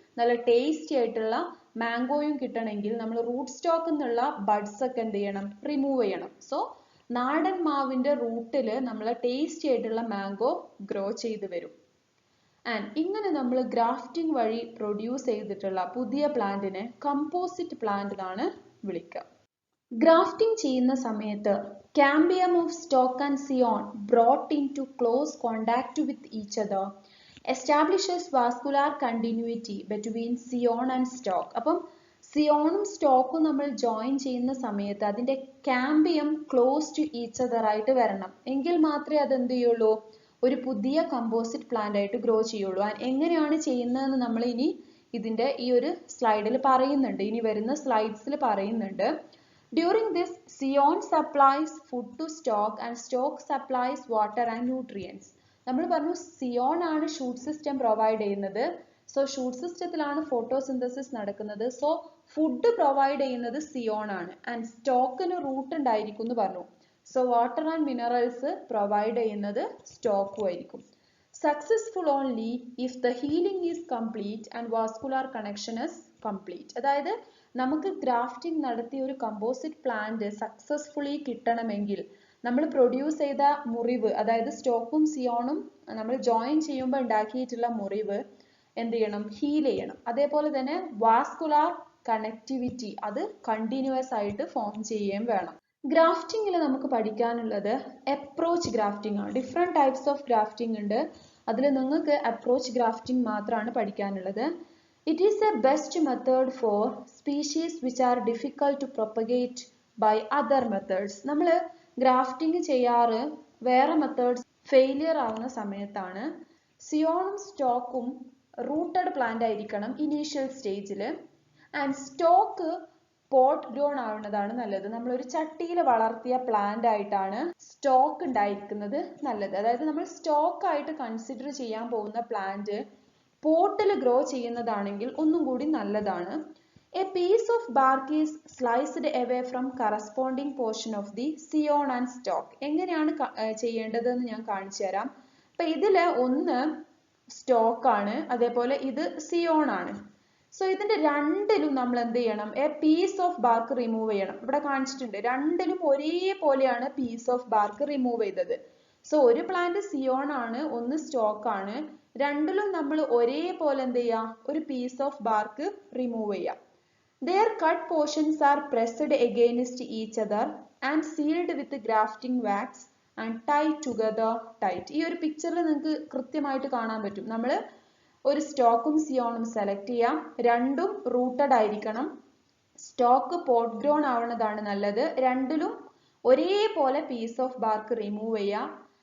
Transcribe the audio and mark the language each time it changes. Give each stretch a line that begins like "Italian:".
Malayalam: നല്ല ടേസ്റ്റി ആയിട്ടുള്ള മാംഗോയും കിട്ടണമെങ്കിൽ നമ്മൾ റൂട്ട് സ്റ്റോക്ക് എന്നുള്ള ബഡ്സ് ഒക്കെ എന്ത് ചെയ്യണം, റിമൂവ് ചെയ്യണം. സോ നാടൻ മാവിന്റെ റൂട്ടിൽ നമ്മൾ ടേസ്റ്റി ആയിട്ടുള്ള മാംഗോ ഗ്രോ ചെയ്ത് വരും. ആൻഡ് ഇങ്ങനെ നമ്മൾ ഗ്രാഫ്റ്റിംഗ് വഴി പ്രൊഡ്യൂസ് ചെയ്തിട്ടുള്ള പുതിയ പ്ലാന്റിനെ കമ്പോസിറ്റ് പ്ലാന്റ് എന്നാണ് വിളിക്കുക. ഗ്രാഫ്റ്റിംഗ് ചെയ്യുന്ന സമയത്ത്
English: cambium of stalk and scion brought into close contact with each other establishes vascular continuity between scion and stalk.
Malayalam: അപ്പം സിയോണും സ്റ്റോക്കും നമ്മൾ ജോയിൻ ചെയ്യുന്ന സമയത്ത് അതിന്റെ cambium close to each other ആയിട്ട് വരണം. എങ്കിൽ മാത്രമേ അത് എന്ത് ചെയ്യുള്ളൂ, ഒരു പുതിയ കമ്പോസിറ്റ് പ്ലാന്റ് ആയിട്ട് ഗ്രോ ചെയ്യുള്ളൂ. എങ്ങനെയാണ് ചെയ്യുന്നതെന്ന് നമ്മൾ ഇനി ഇതിന്റെ ഈ ഒരു സ്ലൈഡിൽ പറയുന്നുണ്ട്, ഇനി വരുന്ന സ്ലൈഡ്സിൽ പറയുന്നുണ്ട്.
English: During this, scion supplies food to stalk and stalk supplies water and nutrients.
Malayalam: നമ്മൾ പറഞ്ഞു സിയോൺ ആണ് ഷൂട്ട് സിസ്റ്റം പ്രൊവൈഡ് ചെയ്യുന്നത്. സോ ഷൂട്ട് സിസ്റ്റത്തിലാണ് ഫോട്ടോസിന്തസിസ് നടക്കുന്നത്. സോ ഫുഡ് പ്രൊവൈഡ് ചെയ്യുന്നത് സിയോൺ ആണ്. ആൻഡ് സ്റ്റോക്കിന് റൂട്ട് ഉണ്ടായിരിക്കും എന്ന് പറഞ്ഞു. So water and minerals provide ചെയ്യുന്നത് സ്റ്റോക്കും ആയിരിക്കും.
English: Successful only if the healing is complete and vascular connection is complete.
Malayalam: അതായത് നമുക്ക് ഗ്രാഫ്റ്റിംഗ് നടത്തിയ ഒരു കമ്പോസിറ്റ് പ്ലാന്റ് സക്സസ്ഫുള്ളി കിട്ടണമെങ്കിൽ നമ്മൾ പ്രൊഡ്യൂസ് ചെയ്ത മുറിവ്, അതായത് സ്റ്റോക്കും സിയോണും നമ്മൾ ജോയിൻ ചെയ്യുമ്പോൾ ഉണ്ടാക്കിയിട്ടുള്ള മുറിവ് എന്ത് ചെയ്യണം, ഹീൽ ചെയ്യണം. അതേപോലെ തന്നെ വാസ്കുലാർ കണക്ടിവിറ്റി അത് കണ്ടിന്യൂസ് ആയിട്ട് ഫോം ചെയ്യുകയും വേണം. ഗ്രാഫ്റ്റിംഗിൽ നമുക്ക് പഠിക്കാനുള്ളത് അപ്രോച്ച് ഗ്രാഫ്റ്റിംഗ് ആണ്. ഡിഫറെന്റ് ടൈപ്സ് ഓഫ് ഗ്രാഫ്റ്റിംഗ് ഉണ്ട്. അതിൽ നിങ്ങൾക്ക് അപ്രോച്ച് ഗ്രാഫ്റ്റിംഗ് മാത്രമാണ് പഠിക്കാനുള്ളത്.
English: It is a best method for species which are difficult to propagate by other methods.
Malayalam: നമ്മൾ ഗ്രാഫ്റ്റിംഗ് ചെയ്യാറ് വേറെ മെത്തേഡ്സ് ഫെയിലിയർ ആവുന്ന സമയത്താണ്. സിയോണും സ്റ്റോക്കും റൂട്ടഡ് പ്ലാന്റ് ആയിരിക്കണം ഇനീഷ്യൽ സ്റ്റേജിൽ. ആൻഡ് സ്റ്റോക്ക് പോട്ട് ഗ്രോൺ ആവുന്നതാണ് നല്ലത്. നമ്മളൊരു ചട്ടിയിൽ വളർത്തിയ പ്ലാന്റ് ആയിട്ടാണ് സ്റ്റോക്ക് ഉണ്ടായിരിക്കുന്നത് നല്ലത്. അതായത് നമ്മൾ സ്റ്റോക്ക് ആയിട്ട് കൺസിഡർ ചെയ്യാൻ പോകുന്ന പ്ലാന്റ് പോട്ടിൽ ഗ്രോ ചെയ്യുന്നതാണെങ്കിൽ ഒന്നും കൂടി നല്ലതാണ്.
English: A piece of bark is sliced away from corresponding portion of the scion and stock.
Malayalam: എങ്ങനെയാണ് ചെയ്യേണ്ടതെന്ന് ഞാൻ കാണിച്ചു തരാം. അപ്പൊ ഇതില് ഒന്ന് സ്റ്റോക്ക് ആണ്, അതേപോലെ ഇത് സിയോൺ ആണ്. സോ ഇതിന്റെ രണ്ടിലും നമ്മൾ എന്ത് ചെയ്യണം, A piece of BARC remove ചെയ്യണം. ഇവിടെ കാണിച്ചിട്ടുണ്ട് രണ്ടിലും ഒരേപോലെയാണ് പീസ് ഓഫ് ബാർക്ക് റിമൂവ് ചെയ്തത്. സോ ഒരു പ്ലാന്റ് സിയോൺ ആണ്, ഒന്ന് സ്റ്റോക്ക് ആണ്. രണ്ടിലും നമ്മൾ ഒരേപോലെ എന്ത് ചെയ്യാം, ഒരു പീസ് ഓഫ് ബാർക്ക് റിമൂവ് ചെയ്യാം.
English: Their cut portions are pressed against each other and sealed with grafting wax and tied together tight.
Malayalam: ഈ ഒരു പിക്ചറിൽ നിങ്ങൾക്ക് കൃത്യമായിട്ട് കാണാൻ പറ്റും. നമ്മൾ ഒരു സ്റ്റോക്കും സിയോണും സെലക്ട് ചെയ്യാം. രണ്ടും റൂട്ടഡ് ആയിരിക്കണം. സ്റ്റോക്ക് പോട്ട് ഗ്രോൺ ആവുന്നതാണ് നല്ലത്. രണ്ടിലും ഒരേപോലെ പീസ് ഓഫ് ബാർക്ക് റിമൂവ് ചെയ്യാം.